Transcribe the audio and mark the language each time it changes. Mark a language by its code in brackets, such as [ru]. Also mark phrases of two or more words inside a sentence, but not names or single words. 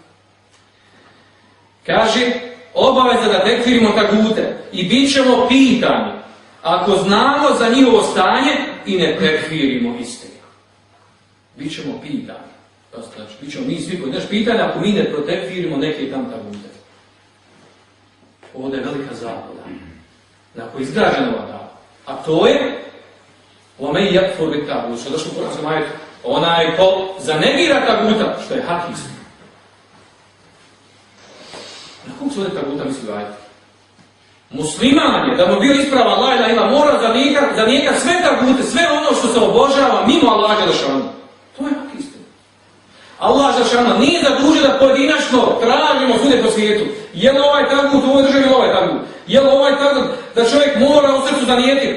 [bs] Kaže, obaveza da tekfirimo tagute i bit ćemo pitani ako znamo za njihovo stanje i ne tekfirimo istinu. Bićemo pitani. Znači, bit ćemo mi svi koji naš pitanje ako mi ne protekfirimo neke tam tagute. Ovdje je velika zabluda na kojoj je izgrađena ova dava. A to je [ar] وَمَنْ يَكْفُرْ بِالتَّاغُوتِ, [bs] što je došlo u Kuranskom ajetu, onaj ko zanegira taguta, što je hak istina. Na kog se ovdje taguta misli ajet? Musliman je, da mu bio ispravan [ar] لا إله إلا, [bs] mora zanijekati sve tagute, sve ono što se obožava mimo Allaha dželešanu. To je hak istina. Allah dželešanu nije zadužen da pojedinačno tražimo svuda po svijetu. Je li ovaj tagut u ovoj državi ili ovaj tagut? Je li ovaj tagut da čovjek mora u srcu zanijeti?